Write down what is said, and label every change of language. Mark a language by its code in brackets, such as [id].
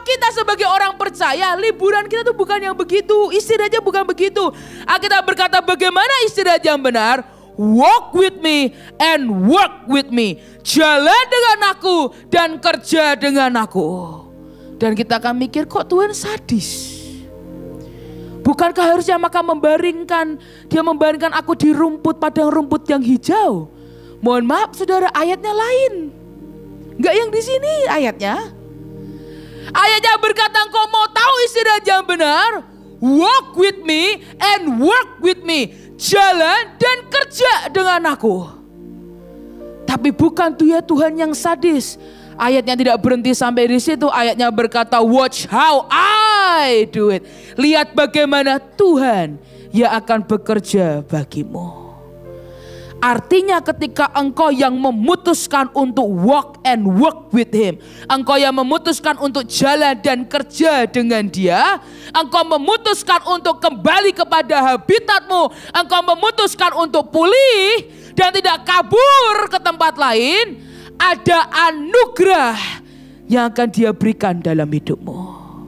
[id] Kita sebagai orang percaya, liburan kita tuh bukan yang begitu, istirahatnya bukan begitu. Kita berkata bagaimana istirahat yang benar? [en] Walk with me and work with me. [id] Jalan dengan aku dan kerja dengan aku. Dan kita akan mikir, kok Tuhan sadis? Bukankah harusnya maka dia membaringkan aku di rumput, padang rumput yang hijau? Mohon maaf saudara, ayatnya lain. Enggak yang di sini ayatnya. Ayatnya berkata, engkau mau tahu istirahat yang benar? [en] Walk with me and work with me. [id] Jalan dan kerja dengan aku. Tapi bukan dia Tuhan yang sadis. Ayatnya tidak berhenti sampai di situ. Ayatnya berkata, [en] watch how I do it. [id] Lihat bagaimana Tuhan yang akan bekerja bagimu. Artinya ketika engkau yang memutuskan untuk [en] walk and work with him, [id] engkau yang memutuskan untuk jalan dan kerja dengan dia, engkau memutuskan untuk kembali kepada habitatmu, engkau memutuskan untuk pulih dan tidak kabur ke tempat lain, ada anugerah yang akan dia berikan dalam hidupmu.